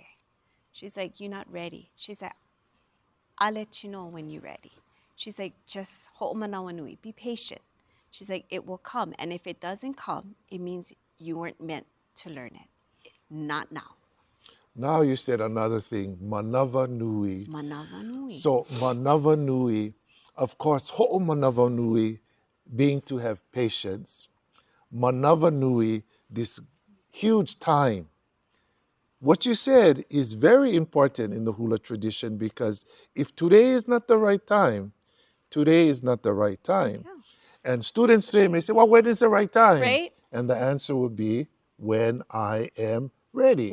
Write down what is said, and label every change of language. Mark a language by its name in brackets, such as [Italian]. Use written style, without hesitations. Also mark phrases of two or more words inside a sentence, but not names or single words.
[English] She's like, you're not ready. She's like, I'll let you know when you're ready. She's like, just [Hawaiian] ho'omanawa nui, [English] be patient. She's like, it will come. And if it doesn't come, it means you weren't meant to learn it. Not now. Now you said another thing, [Hawaiian] manawa nui. Manawa nui. So manawa nui, of course, ho'omanawa nui, being to have patience. Manawa nui, [English] this huge time. What you said is very important in the hula tradition, because if today is not the right time, today is not the right time. Yeah. And students today may say, well, when is the right time? Right. And the answer would be, when I am ready.